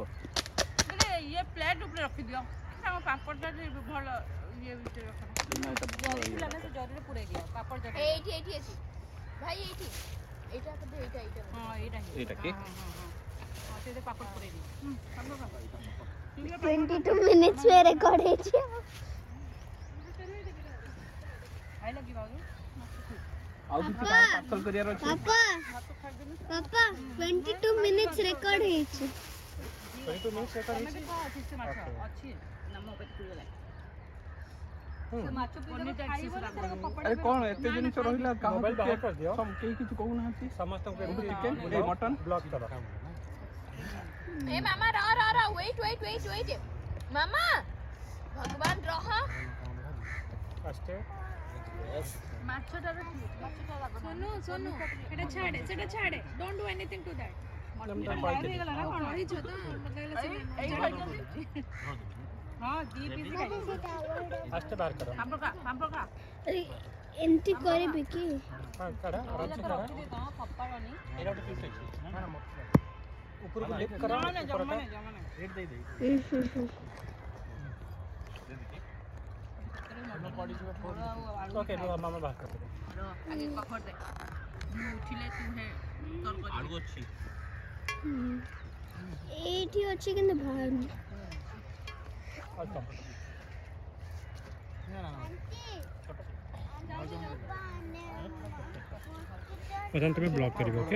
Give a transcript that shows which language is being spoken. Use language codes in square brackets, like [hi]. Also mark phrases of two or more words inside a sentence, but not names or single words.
[or] ଇଏ ପ୍ଲେଟ୍ ଉପରେ ରଖିଦିଅ ଆମ ପାମ୍ପଡ଼ଟା ଭଲ ଇଏ ଭିତରେ ରଖ ନା ଏଟା ଜରି ଥିଲା ନା ସେ ଜରିରେ ପୁରେଇ ଦିଅ ପାମ୍ପଡ଼ ଜରି ଏଇଠି ଏଇଠି ଅଛି ଭାଇ ଏଇଠି ଏଇଟା ବୋଧେ ଏଇଟା ହଁ ଏଇଟା ହିଁ ଏଇଟା କି? ହଁ ସେଇଟା ପାମ୍ପଡ଼ ପୁରେଇ ଦିଅ 22 minutes में record ହେଇଛି ଖାଇ ଲାଗିବ ଆଉ କିଛି ପାର୍ସଲ କରିବାର ଅଛି ପାପା 22 minutes record ହେଇଛି 22 minutes ଅଛି ନା ମୋ ପେଟ ପୁରିଗଲା ସେ ମାଛ ପିସ୍ ଖାଇବ ନା ତାର କପଡ଼ା ଆରେ କ'ଣ ଏତେ ଜିନିଷ ରହିଲା ମୋବାଇଲ ବାହାର କରିଦିଅ କେହି କିଛି କହୁନାହାନ୍ତି ସମସ୍ତଙ୍କୁ ଚିକେନ ଏ ମଟନ ବ୍ଲକ୍ କର [hi] ए मामा रह वेट मामा भगवान रह [or] ଆସ୍ତେ ମାଛଟାର ସୋନୁ ସୋନୁ ଏଟା ଛାଡେ [en] don't do anything to that [or] ହେଇଗଲା ନା କ'ଣ କହିଛ ତ ମତେ ଲାଗିଲା ହଁ 2 ପିସ୍ ଖାଇବି ଆସ୍ତେ ବାହାର କର ପାମ୍ପଡ଼ ଖା ଏମିତି କରିବି କି ହଁ କାଢ଼ା ଆରାମସେ କାଢ଼ା କପାଳନି ଏଇଟା ଗୋଟେ ପିସ୍ ଅଛି ନା ନା ଉପରକୁ ଲିଫ୍ଟ କର ଜମା ଉପରଟା ନାହିଁ ରେଟ୍ ଦେଇ ଓକେ ରୁହ ମାମା ବାହାର କରିଦେବେ [hi] आगे पकड़ दे [or] ମୁଁ ଉଠିଲେ ତୁ ହେ ତର କରି ଆଳୁ ଅଛି ଏଇଠି ଅଛି କିନ୍ତୁ ବାହାରୁନି ଅଳ୍ପ ପ୍ରଥମେ ତୁମେ ବ୍ଲକ୍ କରିବ ଓକେ